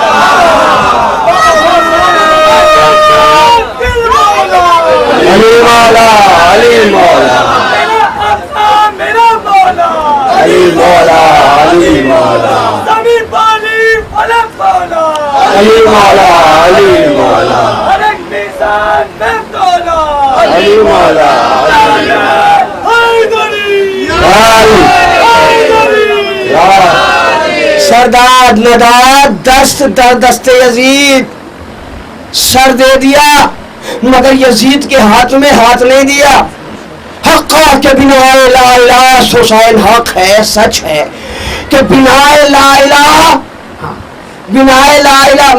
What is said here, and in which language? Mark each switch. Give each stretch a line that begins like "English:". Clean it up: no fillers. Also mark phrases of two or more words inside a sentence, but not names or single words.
Urdu: علی مولا، علی مولا، علی مولا، علی مولا، علی مولا، علی مولا، علی مولا.
Persian: سرداد نداد دست در دست یزید،
Urdu: سر دے دیا مگر یزید کے ہاتھ میں ہاتھ نہیں دیا. حق کے بنا لا الہ حسین حق ہے، سچ ہے کہ بنا لا الہ، بنا لا الہ.